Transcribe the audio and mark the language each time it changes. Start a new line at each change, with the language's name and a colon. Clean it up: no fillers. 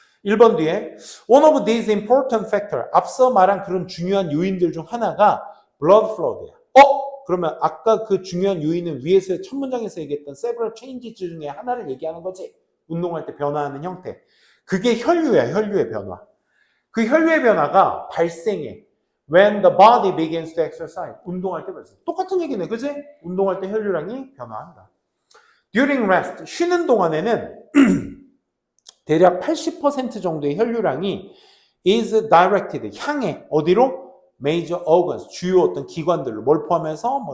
Korean: 1번 뒤에
English: one of these important factor,
Korean: 앞서 말한 그런 중요한 요인들 중 하나가
English: blood flow
Korean: 야. 그러면 아까 그 중요한 요인은 위에서 첫 문장에서 얘기했던
English: several changes
Korean: 중에 하나를 얘기하는 거지. 운동할 때 변화하는 형태. 그게 혈류야, 혈류의 변화. 그 혈류의 변화가 발생해.
English: When the body begins to exercise.
Korean: 운동할 때 발생. 똑같은 얘기네, 그지? 운동할 때 혈류량이 변화한다.
English: During rest.
Korean: 쉬는 동안에는 대략 80% 정도의 혈류량이
English: is directed.
Korean: 향해. 어디로?
English: Major organs.
Korean: 주요 어떤 기관들로. 뭘 포함해서?